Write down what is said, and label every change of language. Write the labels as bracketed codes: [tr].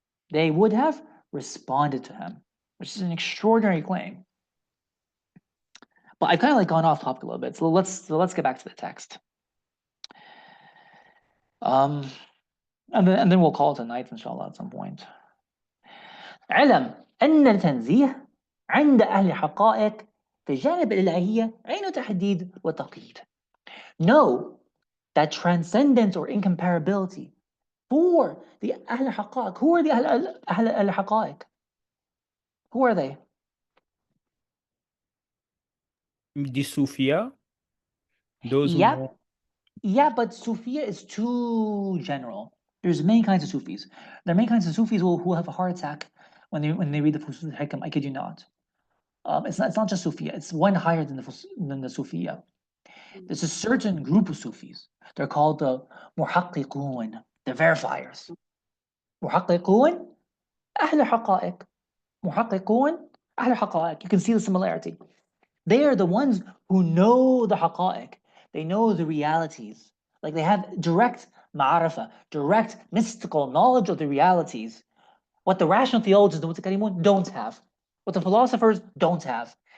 [en] They would have responded to him, which is an extraordinary claim. But I've kind of like gone off topic a little bit, so let's get back to the text. And then we'll call it a night, inshallah, at some point. [ar] علم أن التنزيه عند أهل حقائق في جانب الإلهية عين تحديد وتقييد. [en] Know that transcendence or incomparability for the أهل حقائق. Who are the أهل حقائق? Who are they? The Sufia. Those who Yep. know. Yeah, but Sufia is too general. There's many kinds of Sufis. There are many kinds of Sufis who have a heart attack when they read the Fusus Al Hikam. I kid you not. It's not just Sufia. It's one higher than the Sufia. There's a certain group of Sufis. They're called the Muhaqqiqun, the verifiers. Muhaqqiqun, أهل حقائق. Muhaqqiqun, أهل حقائق. You can see the similarity. They are the ones who know the haqa'iq. They know the realities. Like they have direct ma'arifa, direct mystical knowledge of the realities. What the rational theologians, the mutakalimun, don't have. What the philosophers don't have.